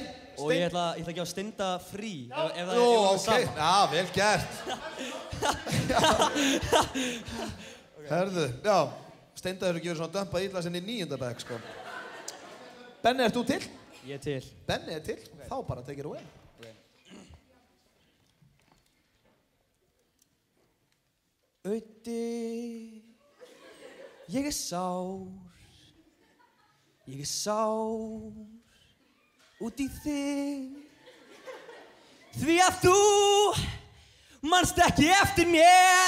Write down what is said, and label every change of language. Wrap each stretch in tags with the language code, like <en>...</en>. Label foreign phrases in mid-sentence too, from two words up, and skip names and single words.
<is>Og ég ætla að gefa Steinda frí. Ef það Nú, er ok. Já, vel gert. Herðu, já. Steinda hefur ekki verið svona dömpað illa sinni í 9. bekk, sko. Benni, ert þú til? Ég er til. Benni er til. Þá bara</is> <en>take it away.</en> <is>Öddi, ég er sár. Ég er sár út í þig. Því að þú manst ekki eftir mér.</is>